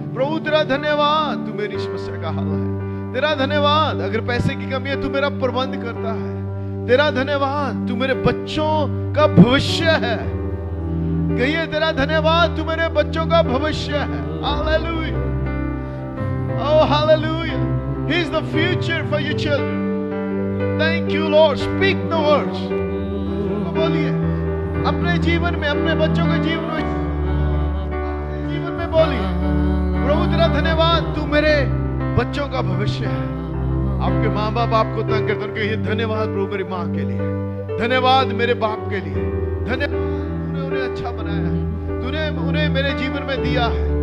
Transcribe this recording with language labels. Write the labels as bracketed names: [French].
[Hindi] प्रभु तेरा धन्यवाद, तू मेरी समस्या का हल है। तेरा धन्यवाद, अगर पैसे की कमी है तू मेरा प्रबंध करता है। तेरा धन्यवाद, तू मेरे बच्चों का भविष्य है। कहिए तेरा धन्यवाद, तू मेरे बच्चों का भविष्य है। Hallelujah, oh hallelujah. [English] He is the future for your children. Thank you Lord. Speak the words. [Hindi] बोलिए अपने जीवन में, अपने बच्चों के जीवन में बोलिए प्रभु तेरा धन्यवाद, तू मेरे बच्चों का भविष्य है। आपके माँ बाप आपको तंग करते हैं, उनके धन्यवाद प्रभु मेरी माँ के लिए, धन्यवाद मेरे बाप के लिए, धन्यवाद तूने उन्हें अच्छा बनाया है, तूने उन्हें मेरे जीवन में दिया है।